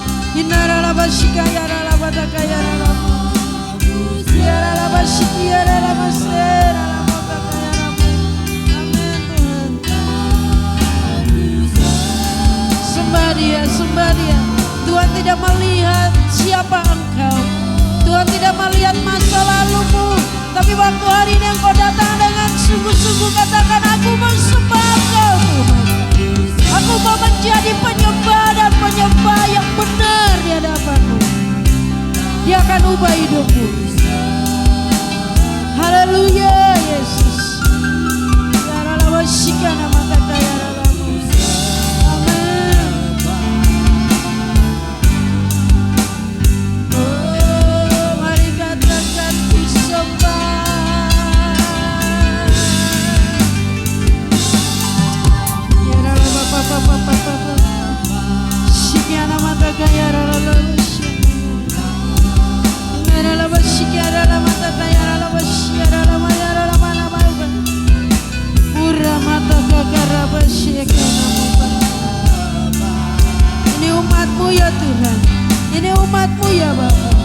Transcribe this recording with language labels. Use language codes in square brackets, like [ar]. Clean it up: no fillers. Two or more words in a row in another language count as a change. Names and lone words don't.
[id] Inaralabashika yaralabataka yaralamu. Yaralabashiki yaralamase yaralabataka yaramu. Amin Tuhan. Sembah Dia, sembah Dia. Tuhan tidak melihat siapa engkau. Tuhan tidak melihat masa lalumu. Tapi waktu hari ini engkau datang dengan sungguh-sungguh katakan, aku mau sembah Engkau Tuhan. Aku mau menjadi penyembah dan penyembah yang benar di hadapan-Mu. Dia akan ubah hidupmu. Haleluya Yesus. Yaralawashikana mataka yaralamu. Amin. Oh, mari katakan ku sembah. Yaralabapapapapapa. Shikiana mataka yaralamu. Ini umat-Mu ya Tuhan, ini umat-Mu ya Bapa.